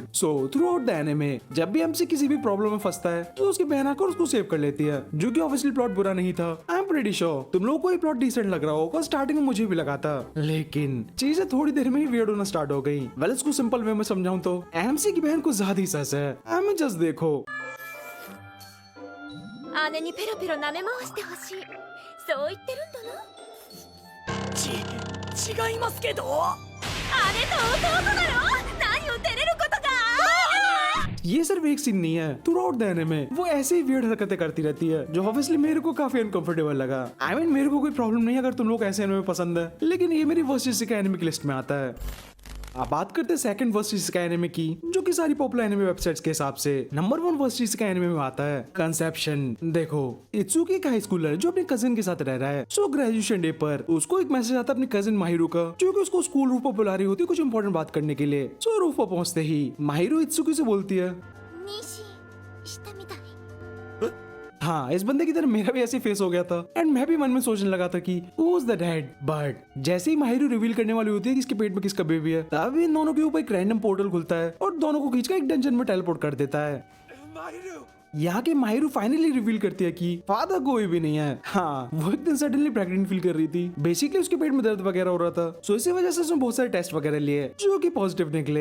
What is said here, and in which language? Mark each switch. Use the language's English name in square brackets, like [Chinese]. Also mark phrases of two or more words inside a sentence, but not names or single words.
[English] so throughout the anime [Hindi] जब भी एमसी किसी भी प्रॉब्लम में फंसता है तो उसकी बहन आकर उसको सेव कर लेती है जो कि [English] obviously plot [Hindi] बुरा नहीं था। [English] I am pretty sure [Hindi] तुम लोगों को ये [English] plot decent [Hindi] लग रहा होगा, स्टार्टिंग में मुझे भी लगा था लेकिन चीजें थोड़ी देर में ही वियर्ड होना स्टार्ट हो गई। वेल, इसको [English] simple way [Hindi] में समझाऊं तो एमसी की बहन को ज्यादा ही सस है। [English] I mean just देखो [Japanese] 姉にペロペロ舐め回してほしい、そう言ってるんだな。違いますけど。姉と弟だろ、何を照れることが。 [Hindi] ये सिर्फ एक सीन नहीं है, [English] throughout the anime [Hindi] वो ऐसे ही वियर्ड हरकतें करती रहती है जो ऑब्वियसली मेरे को काफी अनकंफर्टेबल लगा। [English] I mean [Hindi] मेरे को कोई प्रॉब्लम नहीं है अगर तुम लोग ऐसे एनिमे पसंद है, लेकिन ये मेरी [English] worst isekai anime [Hindi] की लिस्ट में आता है। अब बात करते हैं [English] second worst isekai anime [Hindi] की जो कि सारी [English] popular anime websites [Hindi] के हिसाब से [English] number 1 worst isekai anime [Hindi] में आता है कंसेप्शन। देखो, इत्सुकी एक [English] high schooler [Hindi] जो अपने कजिन के साथ रह रहा है। [English] so graduation day [Hindi] पर उसको एक मैसेज आता है अपनी कजिन माहिरू का जो कि उसको [English] school roof [Hindi] पर बुला रही होती है कुछ इंपॉर्टेंट बात करने के लिए। [English] so roof [Hindi] पर पहुंचते ही माहिरू इत्सुकी से बोलती है [Japanese] 妊娠したみたい。 [Hindi] हाँ, इस बंदे की तरह मेरा भी ऐसे फेस हो गया था एंड मैं भी मन में सोचने लगा था कि [English] who's the dad? [Hindi] बट जैसे ही माहिरू रिवील करने वाली होती है कि इसके पेट में किसका बेबी है तब इन दोनों के ऊपर एक [English] random portal [Hindi] खुलता है और दोनों को खींचकर एक डंजन में टेलीपोर्ट कर देता है। यहाँ के माहिरू [English] finally reveal [Hindi] करती है कि फादर कोई भी नहीं है। हाँ, वो एक दिन [English] suddenly pregnant feel [Hindi] कर रही थी। बेसिकली उसके पेट में दर्द वगैरह हो रहा था, सो इसी वजह से उसने बहुत सारे टेस्ट वगैरह लिए जो कि पॉजिटिव निकले।